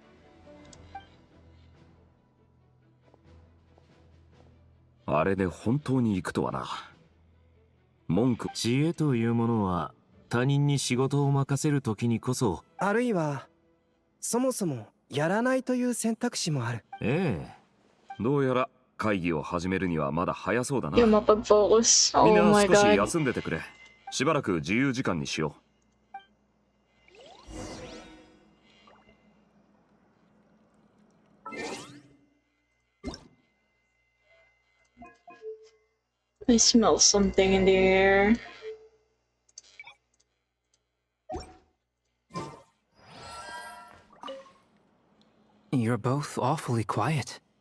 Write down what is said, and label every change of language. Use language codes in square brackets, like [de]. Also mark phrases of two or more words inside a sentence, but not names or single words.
[ja] あれで本当に行くとはな。文句。知恵というものは他人に仕事を任せるときにこそ、あるいはそもそもやらないという選択肢もある。ええ。どうやら会議を始めるにはまだ早そうだな。 [tl] Yung mapag-focus. [ja] みん [en] Oh [ja] な [en] my [ja] 少し [en] god. [ja] 休んでてくれ。しばらく自由時間にしよ [en] I smell something in the air. You're both awfully quiet.